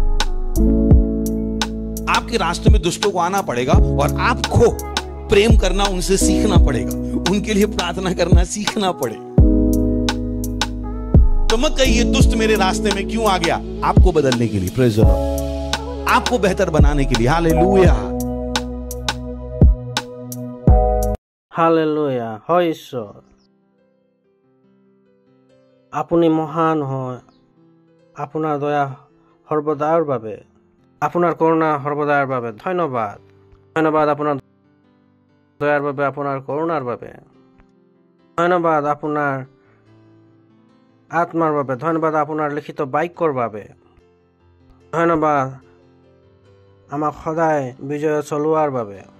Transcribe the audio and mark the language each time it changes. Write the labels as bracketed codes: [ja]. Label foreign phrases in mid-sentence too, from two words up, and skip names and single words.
[hi] आपके रास्ते में दुष्टों को आना पड़ेगा और आपको प्रेम करना उनसे सीखना पड़ेगा, उनके लिए प्रार्थना करना सीखना पड़ेगा। तो मत कहिए दुष्ट मेरे रास्ते में क्यों आ गया, आपको बदलने के लिए, [en] praise the Lord, [hi] आपको बेहतर बनाने के लिए। हालेलुया, [as] হালেলুয়া। হয় ঈশ্বর, আপুনি মহান হয়। আপোনাৰ দয়া সৰ্বদাৰ বাবে, আপোনাৰ কৰুণা সৰ্বদাৰ বাবে ধন্যবাদ। ধন্যবাদ আপোনাৰ দয়াৰ বাবে, আপোনাৰ কৰুণাৰ বাবে ধন্যবাদ, আপোনাৰ আত্মাৰ বাবে ধন্যবাদ, আপোনাৰ লিখিত বাক্যৰ বাবে ধন্যবাদ, আমাক সদায় বিজয় চলোৱাৰ বাবে।